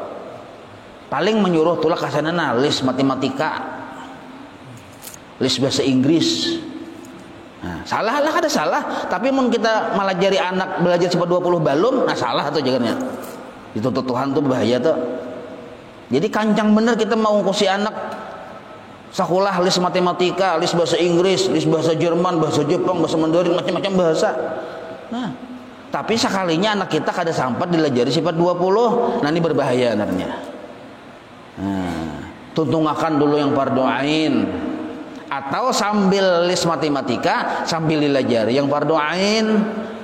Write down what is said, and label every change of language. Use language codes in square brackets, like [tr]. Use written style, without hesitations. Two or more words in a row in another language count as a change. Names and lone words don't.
[bjn] Paling menyuruh tulak kasanana list matematika, list bahasa Inggris. Nah, salah lah kada salah, tapi mun kita melajari anak belajar sifat 20 balum, nah salah tuh jangannya. Dituntut Tuhan tuh bahaya tuh. Jadi kancang bener kita mau ngkusi anak sekolah list matematika, list bahasa Inggris, list bahasa Jerman, bahasa Jepang, bahasa Mandarin, macam-macam bahasa. Nah, tapi sekalinya anak kita kada sampat dilajari sifat 20, nah ini berbahaya anaknya. Nah, tuntungakan dulu yang fardu ain, atau sambil list matematika sambil dilajari yang fardu ain.